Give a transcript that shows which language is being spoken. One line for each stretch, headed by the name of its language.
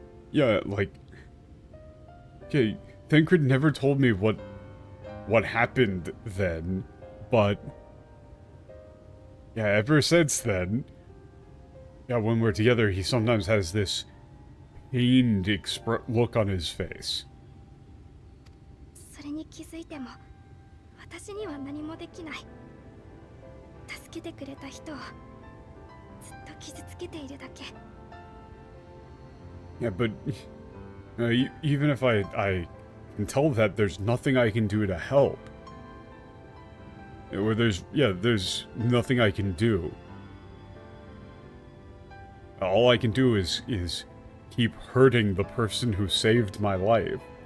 English: Yeah, like, okay, Thancred never told me what happened then, but yeah, ever since then, yeah, when we're together, he sometimes has this pained look on his face.
Japanese: それに気づいても私には何もできない。助けてくれた人をずっと傷つけているだけ。
English: Yeah, but even if I can tell that, there's nothing I can do to help. Or there's nothing I can do. All I can do is keep hurting the person who saved my life.